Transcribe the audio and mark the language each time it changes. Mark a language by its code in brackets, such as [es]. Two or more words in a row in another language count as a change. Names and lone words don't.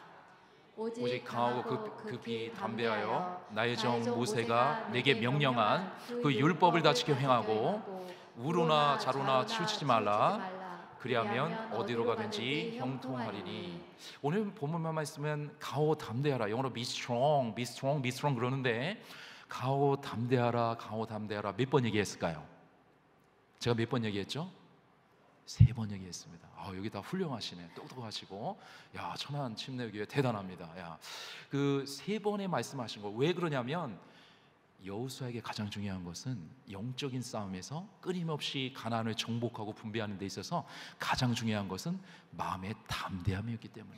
[ko] 오직 강하고 급히 담대하여 나의 정 모세가 내게 명령한 그 율법을 다 지켜 행하고 우로나 자로나 치우치지 말라. 그리하면 어디로 가든지 형통하리니. 오늘 본문만 말씀은 강하고 담대하라. 영어로 [en] be strong, be strong, be strong [ko] 그러는데 강하고 담대하라, 강하고 담대하라 몇 번 얘기했을까요? 제가 몇 번 얘기했죠? 3번 얘기했습니다. 여기 다 훌륭하시네, 똑똑하시고, 야 천안 침례교회 대단합니다. 야, 그 3번에 말씀하신 거 왜 그러냐면 여호수아에게 가장 중요한 것은 영적인 싸움에서 끊임없이 가나안을 정복하고 분배하는 데 있어서 가장 중요한 것은 마음의 담대함이었기 때문이에요.